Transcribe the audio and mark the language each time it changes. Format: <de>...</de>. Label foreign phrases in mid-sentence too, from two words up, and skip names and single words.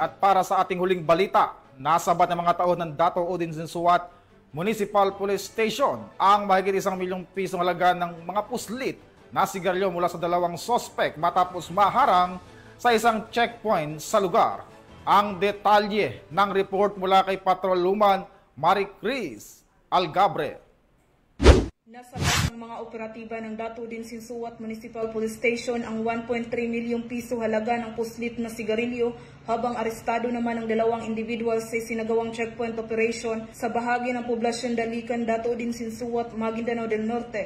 <tl>At para sa ating huling balita, nasabat ng mga taon ng Dato Udin Sinsuat Municipal Police Station ang mahigit 1 milyong pisong halaga ng mga puslit na sigarilyo mula sa 2 sospek matapos maharang sa isang checkpoint sa lugar. Ang detalye ng report mula kay Patrolwoman Maricris Algabre. Nasabat ng mga operatiba ng Dato Udin Sinsuat Municipal Police Station ang 1.3 milyong piso halaga ng puslit na sigarilyo habang arestado naman ang 2 individual sa sinagawang</tl> <en>checkpoint operation</en> <tl>sa bahagi ng poblasyon Dalikan, Dato Udin Sinsuat, Maguindanao del Norte.</tl>